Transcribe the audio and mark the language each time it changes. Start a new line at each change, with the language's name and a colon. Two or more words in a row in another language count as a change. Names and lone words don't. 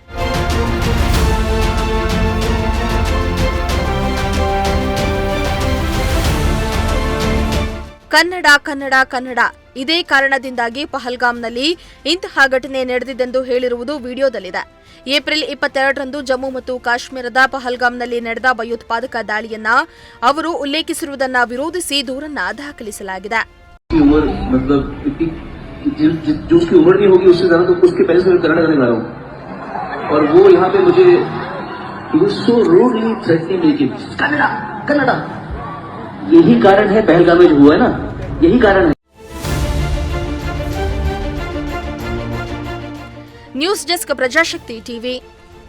Kannada: ಕನ್ನಡ ಕನ್ನಡ ಕನ್ನಡ ಇದೇ ಕಾರಣದಿಂದಾಗಿ ಪಹಲ್ಗಾಮ್ನಲ್ಲಿ ಇಂತಹ ಘಟನೆ ನಡೆದಿದ್ದೆಂದು ಹೇಳಿರುವುದು ವಿಡಿಯೋದಲ್ಲಿದೆ. ಏಪ್ರಿಲ್ 22ರಂದು ಜಮ್ಮು ಮತ್ತು ಕಾಶ್ಮೀರದ ಪಹಲ್ಗಾಮ್ನಲ್ಲಿ ನಡೆದ ಭಯೋತ್ಪಾದಕ ದಾಳಿಯನ್ನ ಅವರು ಉಲ್ಲೇಖಿಸಿರುವುದನ್ನು ವಿರೋಧಿಸಿ ದೂರನ್ನ ದಾಖಲಿಸಲಾಗಿದೆ.
Hindi: यही कारण है पहलगाम में जो हुआ है ना, यही कारण है.
English: News Desk
Kannada: ಪ್ರಜಾಶಕ್ತಿ ಟಿವಿ.